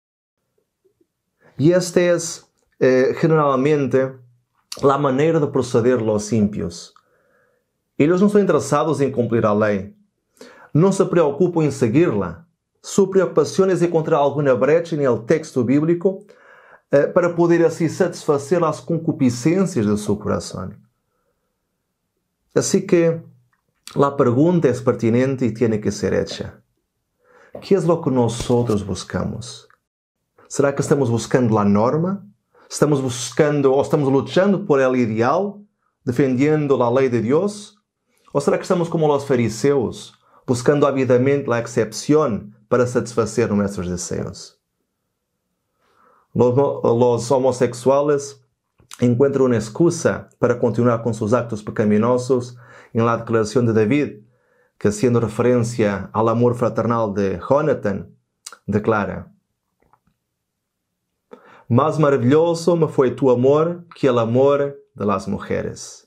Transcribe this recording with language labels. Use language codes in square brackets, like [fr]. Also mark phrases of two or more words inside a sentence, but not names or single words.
[es] Y esta es generalmente la manera de proceder los ímpios. Ellos no están interesados en cumplir la ley. No se preocupan en seguirla. Su preocupación es encontrar alguna brecha en el texto bíblico para poder así satisfacer [pt] as concupiscências de seu coração. Assim que a pergunta é pertinente e tem que ser hecha. [es] ¿Qué es lo que nosotros buscamos? ¿Será que estamos buscando a norma? ¿Estamos buscando ou estamos luchando por el ideal, defendiendo [pt] a lei de Deus? [es] ¿O será que estamos como [pt] os fariseus, [es] buscando avidamente a excepção para satisfacer [pt] nossos desejos? [es] Los homosexuales encuentran una excusa para continuar con sus actos pecaminosos en la declaración de David, que haciendo referencia al amor fraternal de Jonathan, declara: más maravilloso me fue tu amor que el amor de las mujeres.